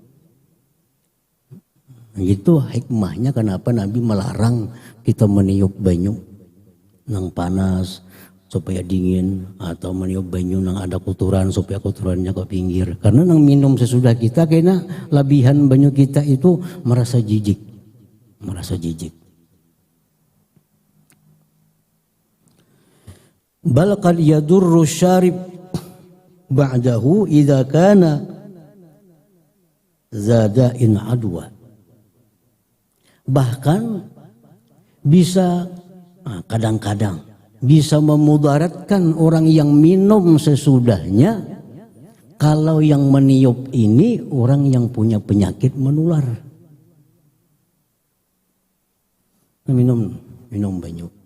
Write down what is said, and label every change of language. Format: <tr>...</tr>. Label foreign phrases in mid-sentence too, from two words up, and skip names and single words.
<bjn>Nah, itu hikmahnya kenapa Nabi melarang kita meniup banyu nang panas supaya dingin, atau meniup banyu nang ada kotoran supaya kotorannya ke pinggir. Karena nang minum sesudah kita kena labihan banyu kita itu merasa jijik.</bjn> <ar>بل قد يضر الشارب بعده إذا كان ذا داء عدوى.</ar> <id>Bahkan bisa kadang-kadang bisa memudaratkan orang yang minum sesudahnya kalau yang meniup ini orang yang punya penyakit menular.</id> <bjn>Minum banyu.</bjn>